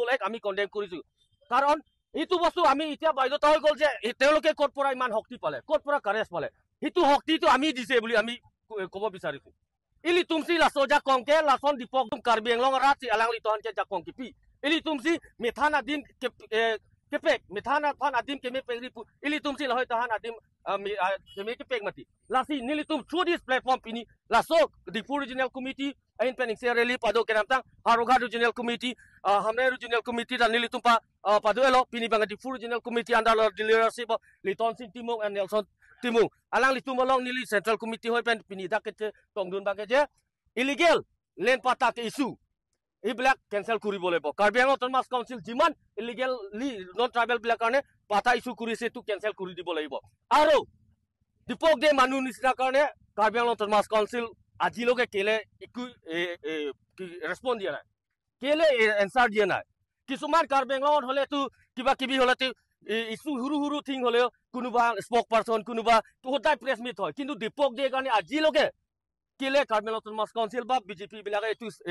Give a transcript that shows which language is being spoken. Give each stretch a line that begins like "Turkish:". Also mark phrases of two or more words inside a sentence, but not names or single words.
Assamese: এক আমি কণ্ডেম কৰিছো কাৰণ এইটো বস্তু আমি এতিয়া বাধ্যতা হৈ গ'ল যে তেওঁলোকে ক'ৰ পৰা ইমান শক্তি পালে ক'ৰ পৰা কাৰেজ পালে সেইটো শক্তিটো আমি দিছে বুলি আমি ক'ব বিচাৰিছো
Karbi: ইলি তুমছি লাছো যা কংকে লাচন দীপক কাৰ্বি আংলং ৰাতি আলাংলি তহনকে যা কংকি পি ইলি তুমছি মেথানা দিন kepek mithana than adim keme pegri ili tumsi lahoy tahan adim keme kepek mati lasi nili tum
English: through this platform
Karbi: pini laso Difu regional committee ain pening sereli pado kenamtang Haroga regional committee hamne regional committee dan nili tumpa pado elo pini bang Difu regional committee
English: under the leadership of
Karbi: Liton Sin Timung and Nelson Timung alang litum along nili central committee hoy pen pini dakete tongdun bageje illegal land pata ke issue
Assamese: এইবিলাক কেনসেল কৰিব লাগিব কাৰ্বি আংলং অটোনমাস কাউন্সিল যিমান
English: illegally non tribal
Assamese: বিলাক কাৰণে পাতা ইস্যু কৰিছে এইটো কেনসেল কৰি দিব লাগিব আৰু দীপক দে মানুহ নিচিনা কাৰণে কাৰ্বি আংলং অটোনমাস কাউন্সিল আজিলৈকে কেলে একো ৰেছপন্স দিয়া নাই কেলে এনসাৰ দিয়া নাই কিছুমান কাৰ্বি আংলঙত হ'লেতো কিবা কিবি হ'লেতো ইস্যু সৰু থিং হ'লেও কোনোবা স্পক পাৰ্চন কোনোবা সদায়
English: press meet
Assamese: হয় কিন্তু দীপক দে কাৰণে আজিলৈকে কেলে কাৰ্বি আংলং অটোনমাস কাউন্সিল বা বিজেপি বিলাকে এইটো